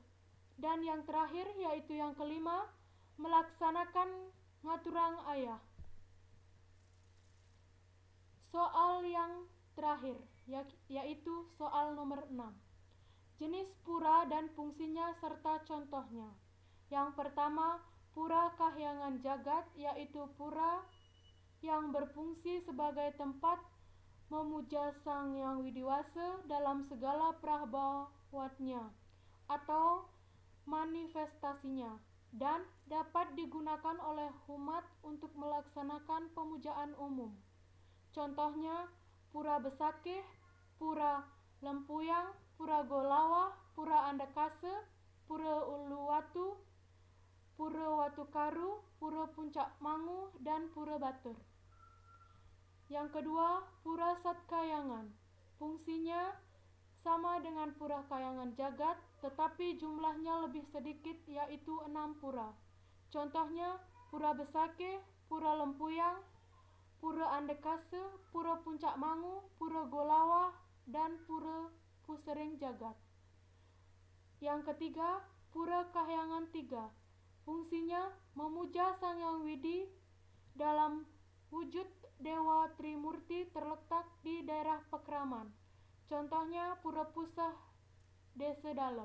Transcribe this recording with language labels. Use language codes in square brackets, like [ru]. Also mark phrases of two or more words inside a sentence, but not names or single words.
[id] Dan yang terakhir yaitu yang kelima, melaksanakan ngaturang ayah. Soal yang terakhir, yaitu soal nomor 6. Jenis pura dan fungsinya serta contohnya. Yang pertama, pura kahyangan jagat, yaitu pura yang berfungsi sebagai tempat memuja Sang Yang Widiwasa dalam segala prabawatnya atau manifestasinya, dan dapat digunakan oleh umat untuk melaksanakan pemujaan umum. Contohnya, Pura Besakeh, Pura Lempuyang, Pura Golawah, Pura Andakase, Pura Uluwatu, Pura Watukaru, Pura Puncak Mangu, dan Pura Batur. Yang kedua, Pura Satkayangan. Fungsinya sama dengan Pura Kayangan Jagat, tetapi jumlahnya lebih sedikit, yaitu 6 pura. Contohnya, Pura Besakeh, Pura Lempuyang, Pura Andekase, Pura Puncak Mangu, Pura Golawah, dan Pura Pusering Jagat. Yang ketiga, Pura Kahyangan 3. Fungsinya memuja Sang Yang Widi dalam wujud Dewa Trimurti terletak di daerah Pekraman. Contohnya Pura Pusah Desa Dalem.